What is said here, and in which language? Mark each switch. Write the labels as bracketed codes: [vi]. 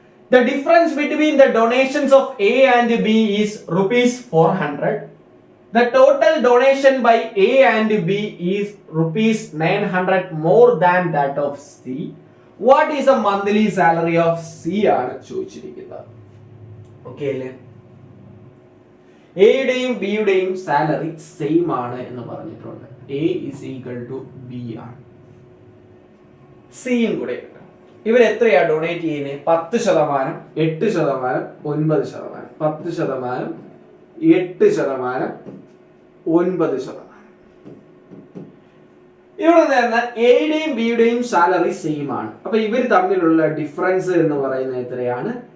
[en] The difference between the donations of A and B is ₹400. The total donation by A and B is ₹900 more than that of C. What is the monthly salary of C [ml] ആണ് ചോദിച്ചിരിക്കുന്നത്. Okay അല്ലേ? എയുടെയും ബിയുടെയും salary same ആണ് എന്ന് പറഞ്ഞിട്ടുണ്ട്. [en] A is equal to B ആണ്. [ml] സിയും കൂടെ ഇവർ എത്രയാ ഡൊണേറ്റ് ചെയ്യുന്നത്? 10%, 8%, 9%. 10%, 8%, 9%. ഇവിടെ നിന്ന് എയുടെയും ബിയുടെയും സാലറി സെയിം ആണ്. അപ്പൊ ഇവർ തമ്മിലുള്ള ഡിഫറൻസ് എന്ന് പറയുന്നത് എത്രയാണ്?